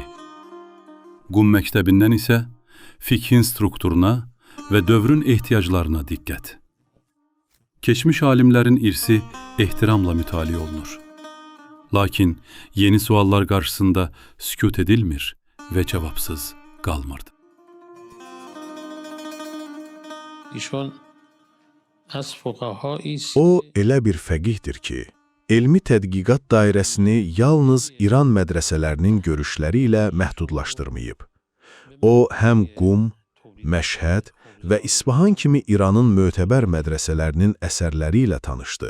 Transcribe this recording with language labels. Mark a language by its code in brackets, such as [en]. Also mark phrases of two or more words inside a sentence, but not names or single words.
[az] Qum məktəbindən isə fiqhin strukturuna və dövrün ehtiyaclarına diqqət. Keçmiş alimlərin irsi ehtiramla mütaliə olunur. Lakin yeni suallar qarşısında sükut edilmir və cavabsız qalmırdı. [fa] ایشون از فقهایی است [az] O, elə bir fəqihdir ki, elmi tədqiqat dairəsini yalnız İran mədrəsələrinin görüşləri ilə məhdudlaşdırmayıb. O, həm Qum, Məşhəd və İsfahan kimi İranın mötəbər mədrəsələrinin əsərləri ilə tanışdı.